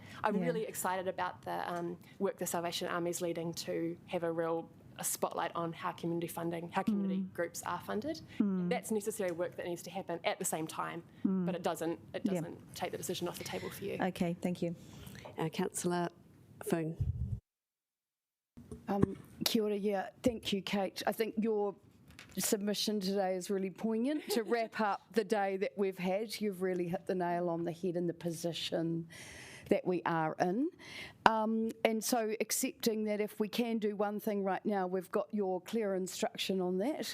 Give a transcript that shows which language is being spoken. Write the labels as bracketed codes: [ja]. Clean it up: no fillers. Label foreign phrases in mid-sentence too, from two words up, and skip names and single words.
[en] I'm really excited about the work the Salvation Army is leading to have a spotlight on how community groups are funded. And that's necessary work that needs to happen at the same time, but it doesn't take the decision off the table for you. Okay, thank you. Councillor Foon. [mi] Kia ora, [en] thank you, Kate. I think your submission today is really poignant to wrap up the day that we've had. You've really hit the nail on the head in the position that we are in. And so accepting that if we can do one thing right now, we've got your clear instruction on that.